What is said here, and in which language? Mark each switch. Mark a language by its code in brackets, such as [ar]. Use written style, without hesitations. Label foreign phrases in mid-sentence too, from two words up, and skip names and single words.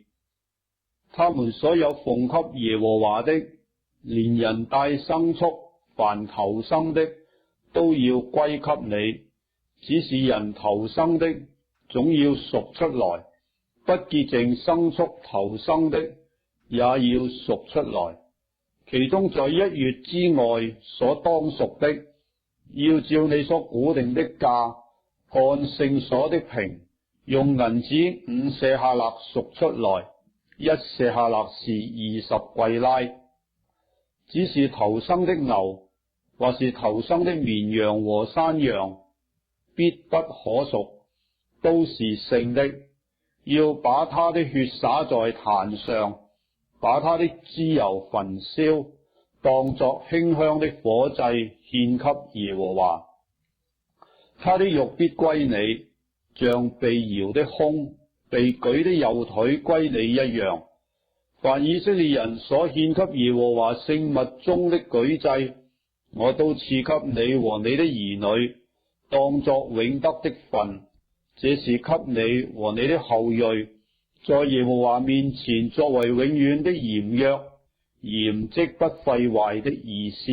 [zh] 他們所有奉給耶和華的，連人帶牲畜，凡頭生的，都要歸給你。只是人頭生的，總要贖出來。不潔淨牲畜頭生的，也要贖出來。其中在1月之外所當贖的，要照你所估定的價，按聖所的平，用銀子5舍客勒贖出來，1舍客勒是20貴拉。只是頭生的牛，或是頭生的綿羊和山羊，必不可贖，都是聖的。要把他的血灑在壇上，把他的脂油焚燒，當作馨香的火祭獻給耶和華。他的肉必歸你，像被搖的胸， 被舉的右腿歸你一樣。凡以色列人所獻給耶和華聖物中的舉祭，我都賜給你和你的兒女，當作永得的份。這是給你和你的後裔，在耶和華面前作為永遠的鹽約，鹽即不廢壞的意思。